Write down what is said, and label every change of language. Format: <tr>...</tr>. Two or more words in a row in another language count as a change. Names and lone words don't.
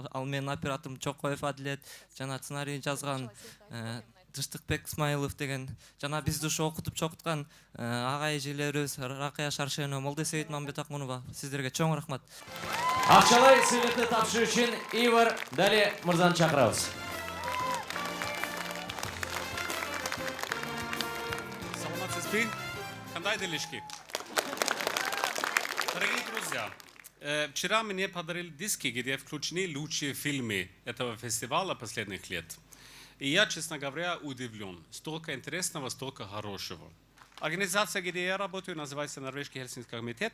<ky>Ал менин операторум Чокоев Адилет, жана сценарий жазган Дыштыкбек Исмаилов деген, жана бизди ушу окутуп чокуткан ага эжелерибиз Ракыя Шаршенова, Молдосейит Мамбетакмунова. Сиздерге чоң рахмат. Акчалай сыйлыкты тапшыруу үчүн Ивар Дали мырзаны чакырабыз. Саламатсызбы? Кандай делишки?</ky> <ru>Дорогие друзья, вчера мне подарили диски, где включены лучшие фильмы этого фестиваля последних лет. И я, честно говоря, удивлен. Столько интересного, столько хорошего. Организация, где я работаю, называется Норвежский Хельсинский комитет.</ru>